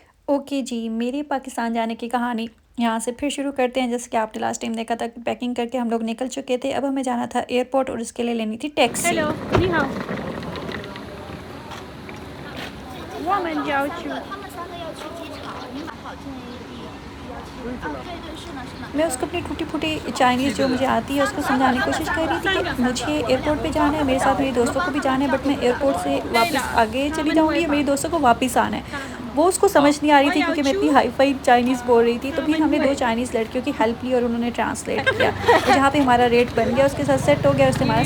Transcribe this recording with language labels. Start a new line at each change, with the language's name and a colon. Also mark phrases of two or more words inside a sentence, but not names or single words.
Hindi: ओके जी, मेरी पाकिस्तान जाने की कहानी यहाँ से फिर शुरू करते हैं। जैसे कि आपने
English: last time
Hindi: देखा था कि पैकिंग करके हम लोग निकल चुके थे। अब हमें जाना था एयरपोर्ट और उसके लिए लेनी थी टैक्सी।
Chinese: Hello，你好，我们要去机场，你买好建议地要去。啊，对对，是呢是呢。
Hindi: मैं उसको अपनी टूटी-फूटी चाइनीज़ जो मुझे आती है उसको समझाने की कोशिश कर रही थी कि मुझे एयरपोर्ट पे जाना है, मेरे साथ मेरे दोस्तों को भी जाना है, बट मैं एयरपोर्ट से वापस आगे चली जाऊँगी और मेरे दोस्तों को वापस आना है। वो उसको समझ नहीं आ रही थी क्योंकि मैं इतनी हाई-फ़ाई चाइनीज़ बोल रही थी। तो फिर हमने 2 चाइनीज़ लड़कियों की हेल्प ली और उन्होंने ट्रांसलेट किया और जहाँ पे हमारा रेट बन गया उसके साथ सेट हो गया और उसने हमारा